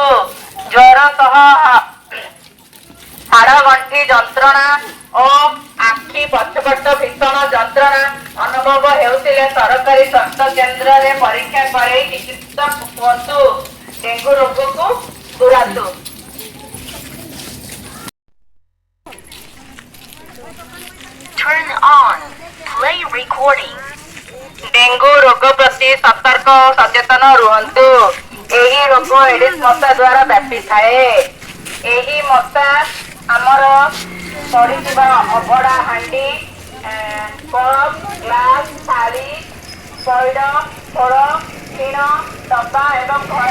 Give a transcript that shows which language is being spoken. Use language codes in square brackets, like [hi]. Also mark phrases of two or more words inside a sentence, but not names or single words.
[or] ଜ୍ୱର ସହ ହାଡ଼ ଗଣ୍ଠି ଯନ୍ତ୍ରଣା ଓ ଆଖି ପଛପଟ ଭୀଷଣ ଯନ୍ତ୍ରଣା ଅନୁଭବ ହେଉଥିଲେ ସରକାରୀ ସ୍ୱାସ୍ଥ୍ୟ କେନ୍ଦ୍ରରେ ପରୀକ୍ଷା କରାଇ ଚିକିତ୍ସିତ ହୁଅନ୍ତୁ। ଡେଙ୍ଗୁ ରୋଗକୁ ଦୂରାନ୍ତୁ। [en] Turn on. Play recording. [or] ଡେଙ୍ଗୁ ରୋଗ ପ୍ରତି ସତର୍କ ଓ ସଚେତନ ରୁହନ୍ତୁ। ଏହି ରୋଗ ଏଡିସ୍ ମଶା ଦ୍ୱାରା ବ୍ୟାପିଥାଏ। ଏହି ମଶା ଆମର ପଡ଼ିଥିବା ଅଭଡ଼ା ହାଣ୍ଡି, କପ୍, ଗ୍ଲାସ, ଥାଳି, ପଇଡ଼, ଖୋଳ, ଟିଣ, ଡବା ଏବଂ ଘରେ